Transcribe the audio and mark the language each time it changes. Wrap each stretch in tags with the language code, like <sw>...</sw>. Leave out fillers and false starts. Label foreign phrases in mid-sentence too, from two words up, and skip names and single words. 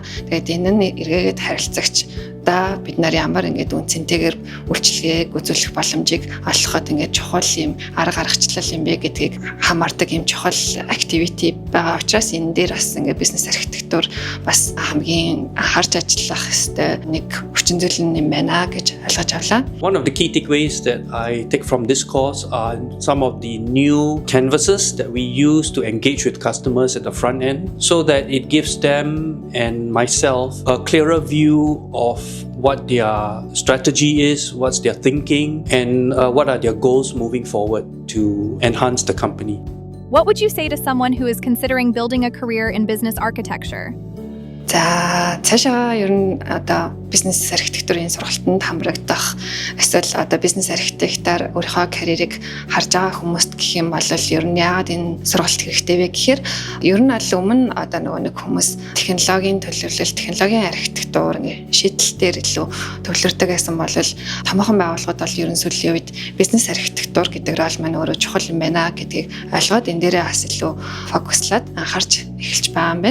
<mn>Тэгээд энэ нь эргээгээд харилцагч бид нар ямар ингээд үнцэнтэйгээр үйлчлэгээг үзүүлэх боломжийг олоход ингээд чухал юм арга аргачлал юм бэ гэдгийг хамаардаг юм чухал activity байгаа учраас энэ дээр бас ингээд бизнес архитектур бас хамгийн анхаарч ажиллах ёстой нэг хүчин зүйл юм байна гэж ойлгож авлаа.</mn> <en>One of the key takeaways that I take from this course are some of the new canvases that we use to engage with customers at the front end so that it gives them and myself a clearer view of what their strategy is, what's their thinking, and what are their goals moving forward to enhance the company. What would you say to someone who is considering building a career in business architecture?</en> <mn>За цаашаа ер нь одоо бизнес архитектурын сургалтанд хамрагдах эсвэл одоо бизнес архитектаар өөрийнхөө карьерийг харж байгаа хүмүүст гэх юм бол ер нь яагаад энэ сургалт хэрэгтэй вэ гэхээр ер нь аль өмнө одоо нөгөө нэг хүмүүс технологийн төлөвлөлт, технологийн архитектур шийдэлтээр илүү төвлөрдөг гэсэн бол томоохон байгууллагууд бол ер нь сүүлийн үед бизнес архитектур гэдэг рол маань өөрөө чухал юм байна гэдгийг ойлгоод энэ дээрээ бас илүү фокуслаад анхаарч эхэлж байгаа юм байна.</mn>